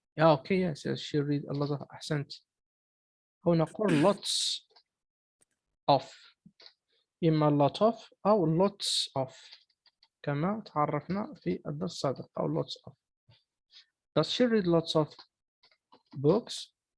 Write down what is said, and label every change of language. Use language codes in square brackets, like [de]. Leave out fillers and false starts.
[en] Yeah, okay, yes, yes, she read a lot of. [ar] أحسنت. هو نقول lots of. إما lot of أو lots of كما تعرفنا في الدرس السابق. أو lots of. [en] Does she read lots of books?